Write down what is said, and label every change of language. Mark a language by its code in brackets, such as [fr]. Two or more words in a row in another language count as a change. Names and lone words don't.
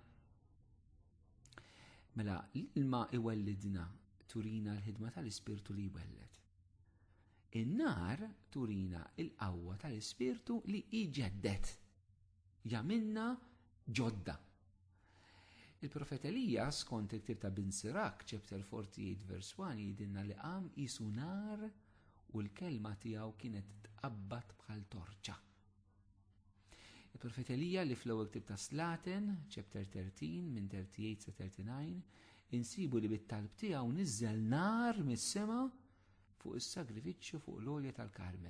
[mt] Mela l-ilma iwellidna turina l-ħidma tal-Ispirtu li jwelled. In-nar turina l-qawwa tal-Ispirtu li jġeddet, jagħmilna ġodda. Il-profet Elija skont il-ktieb ta' Bin Sirak, [en] chapter 48 verse 1, [mt] jgħidilna li qam qisu nar u l-kelma tiegħu kienet tqabbad bħal torċa. Il-profet Elija li fl-ewwel ktieb ta' Slaten, chapter 13 minn 38 sa 39, insibu li bit-talb tiegħu niżżel nar mis-sema fuq is-sagrifiċċju fuq l-olja tal-Karmer.